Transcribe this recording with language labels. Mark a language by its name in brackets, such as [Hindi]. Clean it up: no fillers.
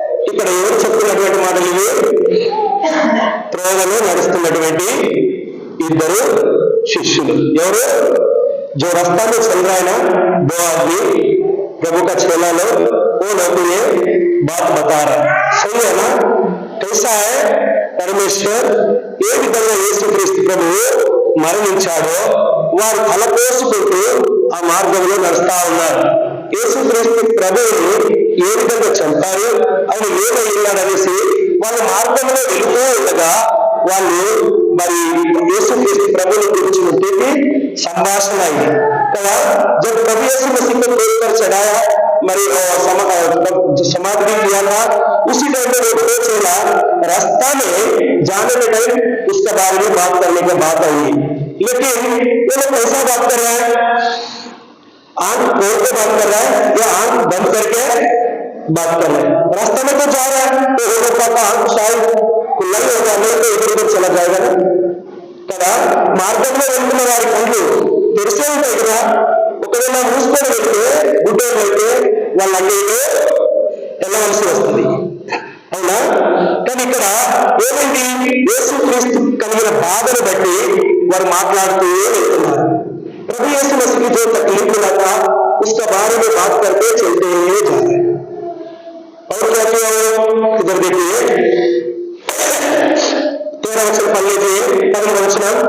[Telugu] ఇక్కడ ఎవరు చెప్తున్నటువంటి మాటలు ఇవి? త్రోవలో నడుస్తున్నటువంటి ఇద్దరు శిష్యులు. ఎవరు? [Hindi] जो रास्ता में चल रहा है ना, दो आदमी प्रभु का चेला लोग, वो लोग ये बात बता रहा है. सही है ना? कैसा है? [Telugu] పరమేశ్వర్ ఏ విధంగా యేసుక్రీస్తు ప్రభువు మరణించాడో వారు తలపోసుకుంటూ ఆ మార్గంలో నడుస్తా ఉన్నారు. యేసుక్రీస్తు ప్రభువుని ఏ విధంగా చంపారు, ఆయన ఏమయ్యాడనేసి వాళ్ళ మార్గంలో వెళుతూ ఉండగా వాళ్ళు మరి యేసుక్రీస్తు ప్రభువుని గురించినటువంటి సంభాషణ అయింది కదా. [Hindi] जब प्रभु यीशु मसीह को क्रूस पर चढ़ाया, मरी समाधि किया था, उसी टाइम में वो चला रास्ता में जाने के टाइम उसके बारे में बात करने की बात आई. लेकिन ये लोग कैसा बात कर रहे हैं, आंख खोल के बात कर रहा है या आंख बंद करके बात कर रहे हैं। रास्ते में तो जा रहा है तो वो लोग का आंख शायद खुला ही होगा, नहीं तो इधर उधर चला जाएगा ना [Telugu] కదా। మార్గంలో వెళ్తున్న వారి కళ్ళు తెరిసే ఉంటాయి కదా, ఒకవేళ మూసుకొని వెళ్తే గుడ్డోళ్ళు అయితే వాళ్ళు అన్నిటిలో వెళ్ళవలసి వస్తుంది, అవునా? కానీ ఇక్కడ ఏమైంది, యేసుక్రీస్తు కలిగిన బాధను బట్టి వారు మాట్లాడుతూ వెళ్తున్నారు। [Hindi] प्रभु यीशु मसीह की जो तकलीफ मिला था उसका बारे में बात करके चलते हुए जा रहे हैं। और क्या किया वो, इधर देखिए 13 वचन पढ़ लीजिए, 15 वचन।